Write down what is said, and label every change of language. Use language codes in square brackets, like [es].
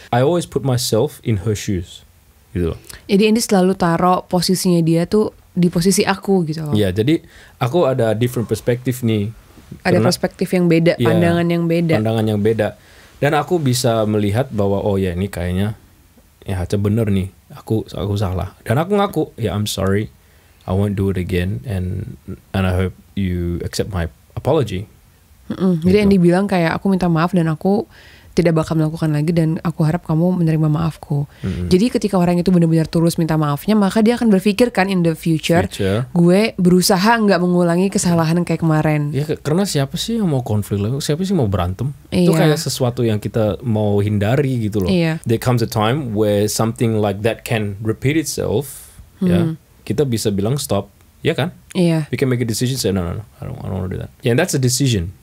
[en] I always put myself in her shoes [id] gitu loh. Jadi ini selalu taruh posisinya dia tuh di posisi aku gitu loh. Iya, jadi aku ada different perspektif nih. Ada perspektif yang beda, pandangan yang beda. Dan aku bisa melihat bahwa oh ya ini kayaknya ya Haca bener nih, aku salah. Dan aku ngaku, ya [en] I'm sorry, I won't do it again, and I hope you accept my apology. [id] Jadi Andy bilang kayak aku minta maaf dan aku tidak bakal melakukan lagi dan aku harap kamu menerima maafku. Jadi ketika orang itu benar-benar tulus minta maafnya, maka dia akan berpikir kan [en] in the future [id] gue berusaha nggak mengulangi kesalahan kayak kemarin. Ya karena siapa sih yang mau konflik lagi? Siapa sih mau berantem? Itu kayak sesuatu yang kita mau hindari gitu loh. [en] There comes a time where something like that can repeat itself. [id] Ya, kita bisa bilang stop. Ya kan? Iya. [en] We can make a decision. Say no, I don't want to do that. Yeah, and that's a decision.